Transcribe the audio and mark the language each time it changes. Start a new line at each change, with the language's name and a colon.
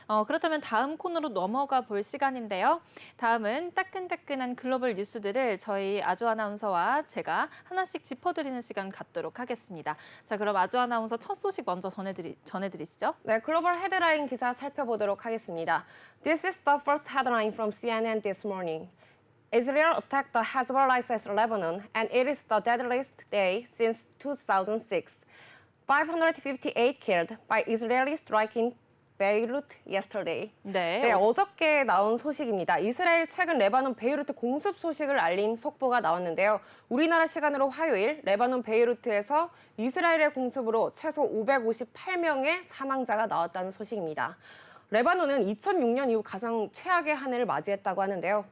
Korean: 그렇다면 다음 코너로 넘어가 볼 시간인데요. 다음은 따끈따끈한 글로벌 뉴스들을 저희 아주 아나운서와 제가 하나씩 짚어드리는 시간 갖도록 하겠습니다. 자, 그럼 아주 아나운서 첫 소식 먼저 전해드리시죠. 네, 글로벌 헤드라인 기사 살펴보도록 하겠습니다.
English: This is the first headline from CNN this morning. Israel attacked the Hezbollah-led Lebanon, and it is the deadliest day since 2006. 558 killed by Israeli strike in Beirut yesterday.
Korean: 네, 어저께 나온 소식입니다. 이스라엘 최근 레바논 베이루트 공습 소식을 알린 속보가 나왔는데요. 우리나라 시간으로 화요일 레바논 베이루트에서 이스라엘의 공습으로 최소 558명의 사망자가 나왔다는 소식입니다. 레바논은 2006년 이후 가장 최악의 한 해를 맞이했다고 하는데요.